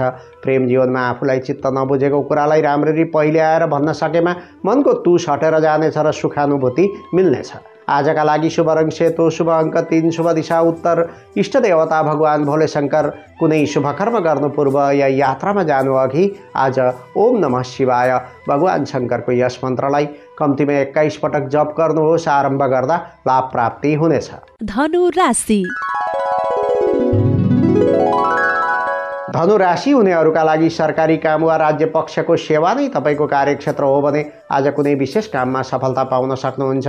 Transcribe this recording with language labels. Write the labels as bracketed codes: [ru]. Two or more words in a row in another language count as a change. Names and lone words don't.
[ne] प्रेम जीवनमा आफूलाई चित्त नबुझेको कुरालाई राम्ररी पहिले आएर भन्न सकेमा मनको तुस हटेर जानेछ र सुखानुभूति मिल्नेछ। आजका लागि शुभ रङ सेतो, शुभ अङ्क 3, शुभ दिशा उत्तर। इष्ट देवता भगवान भोले शङ्कर। कुनै शुभकर्म गर्नु पूर्व या यात्रामा जानु अघि आज [sa] ओम नमः शिवाय [ne] भगवान शङ्करको यस मन्त्रलाई कम्तीमा 21 पटक जप गर्नुहोस्। आरम्भ गर्दा लाभ प्राप्ति हुनेछ। धनु राशि। धनु राशि हुनेहरूका लागि सरकारी काम वा राज्य पक्षको सेवा नै तपाईँको कार्यक्षेत्र हो भने आज कुनै विशेष काममा सफलता पाउन सक्नुहुन्छ।